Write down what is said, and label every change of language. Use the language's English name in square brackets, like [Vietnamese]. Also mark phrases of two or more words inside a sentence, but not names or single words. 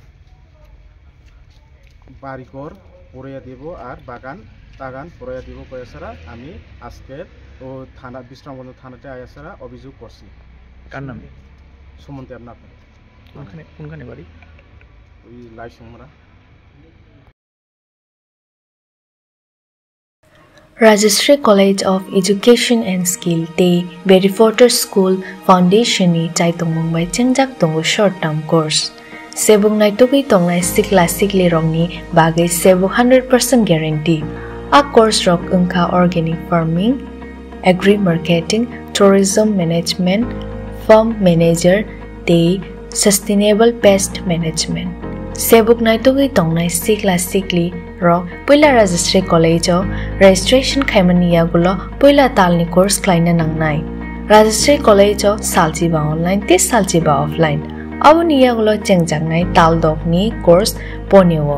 [Bangla] বাড়িঘর পুড়িয়ে দিব আর বাগান পুড়িয়ে দিব কয়ে ছাড়া আমি আজকে ও থানা বিশ্রামগঞ্জ থানাতে আয়া ছাড়া অভিযোগ করছি। কার নামে? সুমন দেবনাথ। কোনখানে বাড়ি? ওই লাইসুমরা। [Kok Borok] Rajashree College of Education and Skill te Berryforter School Foundation ni Chaitong Mumbai Chengjak tongo [English] short term course. [Kok Borok] Sebung nai tugui tongnai sikla sikli rongni bagai sebu 100% guarantee. [English] A course [Kok Borok] rok ungka [English] organic farming, agri marketing, tourism management, farm manager te sustainable pest management. [Kok Borok] Sebuk nai tugui tongnai sikla sikli rok puila Rajashree College o registration khaimania gulo puila talni course klaina nangnai. Rajashree College o saljiba online te saljiba offline. Awniya gulo chengjang tal dokni course ponewo.